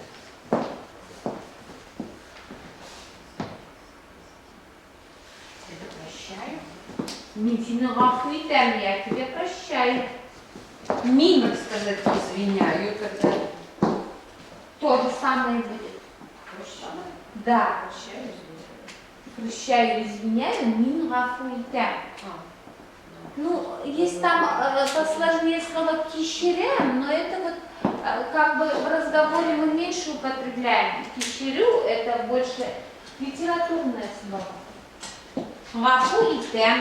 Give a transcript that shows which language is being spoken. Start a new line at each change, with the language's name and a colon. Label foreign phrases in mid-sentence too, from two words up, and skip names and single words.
Russian: Это прощаю.
Tatar: Минсине гафу и тем,
Russian: я тебя прощаю.
Tatar: Мин.
Russian: Как сказать извиняю, когда То же самое будет. прощаю. Да. Прощаю, извиняю. Прощаю,
Tatar: извиняю, мин гафу и тем. А,
Russian: Ну, есть там посложнее слово кишерем, но это вот как бы в разговоре мы меньше употребляем. Кишерю это больше литературное слово.
Tatar: Гафу и тем.